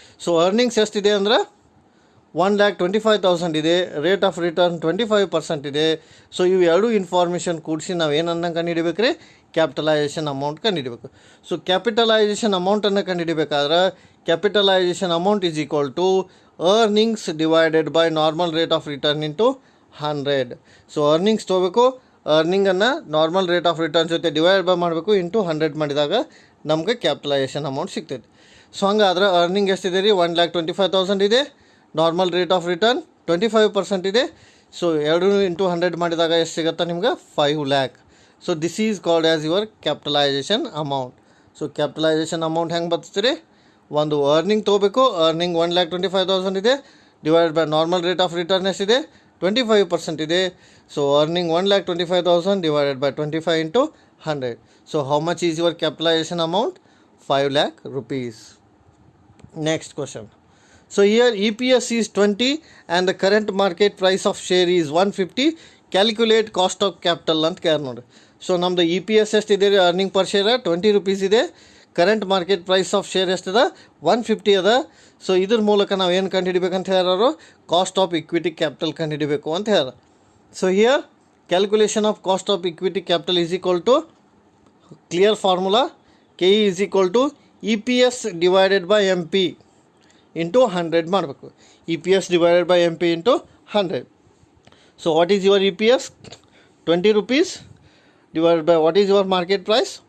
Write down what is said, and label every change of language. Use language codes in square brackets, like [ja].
[kn] So earnings ಎಷ್ಟಿದೆ ಅಂದ್ರೆ 1,25,000 ಇದೆ, ರೇಟ್ ಆಫ್ ರಿಟರ್ನ್ 25% ಇದೆ. ಸೊ ಇವು ಎರಡು ಇನ್ಫಾರ್ಮೇಷನ್ ಕೂಡಿಸಿ ನಾವು ಏನನ್ನ ಕಂಡುಹಿಡಿಬೇಕು ರೀ? ಕ್ಯಾಪಿಟಲೈಸೇಷನ್ ಅಮೌಂಟ್ ಕಂಡುಹಿಡಿಬೇಕು. [en] so capitalization ಅಮೌಂಟನ್ನು [kn] ಕಂಡುಹಿಡಿಬೇಕಾದ್ರೆ [en] Capitalization amount is equal to earnings divided by normal rate of return into 100. [kn] So earnings ತಗೋಬೇಕು, earning ಅನ್ನು ನಾರ್ಮಲ್ ರೇಟ್ ಆಫ್ ರಿಟರ್ನ್ ಜೊತೆ ಡಿವೈಡ್ ಬೈ ಮಾಡಬೇಕು, ಇಂಟು 100 ಮಾಡಿದಾಗ ನಮಗೆ ಕ್ಯಾಪಿಟಲೈಸೇಷನ್ ಅಮೌಂಟ್ ಸಿಗ್ತೈತೆ. ಸೊ ಹಂಗಾದ್ರೆ ಅರ್ನಿಂಗ್ ಎಷ್ಟಿದೆ ರೀ? 1,25,000 ಇದೆ. ನಾರ್ಮಲ್ ರೇಟ್ ಆಫ್ ರಿಟರ್ನ್ 25% ಇದೆ. ಸೊ 2 ಇಂಟು 100 ಮಾಡಿದಾಗ ಎಷ್ಟು ಸಿಗುತ್ತೆ ನಿಮ್ಗೆ? 5 lakh. [en] So this is called as your capitalization amount. So capitalization amount [kn] ಹೆಂಗೆ ಬರ್ತಿರಿ? ಒಂದು ಅರ್ನಿಂಗ್ ತೊಗೋಬೇಕು, ಅರ್ನಿಂಗ್ 1,25,000 ಇದೆ, divide by normal rate of return ಎಷ್ಟಿದೆ? 25% ಇದೆ. [en] So earning 1,25,000 divided by 25 into 100. So how much is your capitalization amount? 5 lakh rupees. Next question. So here EPS is 20 and the current market price of share is 150. Calculate cost of capital [kn] ಅಂತ care ನೋಡಿ. So ನಮ್ಮದು EPS ಎಷ್ಟಿದೆ ರೀ? Earning per share 20 rupees ಇದೆ. Current market price of share ಎಷ್ಟದ? 150 ಅದ. So ಇದ್ರ ಮೂಲಕ ನಾವು ಏನು ಕಂಡುಹಿಡಿಬೇಕಂತ ಹೇಳ್ಯಾರು? ಕಾಸ್ಟ್ ಆಫ್ ಇಕ್ವಿಟಿ ಕ್ಯಾಪಿಟಲ್ ಕಂಡುಹಿಡಿಬೇಕು ಅಂತ ಹೇಳ್ಯಾರ. [en] So here calculation of cost of equity capital is equal to clear formula KE is equal to EPS divided by MP into 100 ಮಾಡಬೇಕು. EPS divided by MP into 100. So what is your EPS? 20 rupees divided by what is your market price?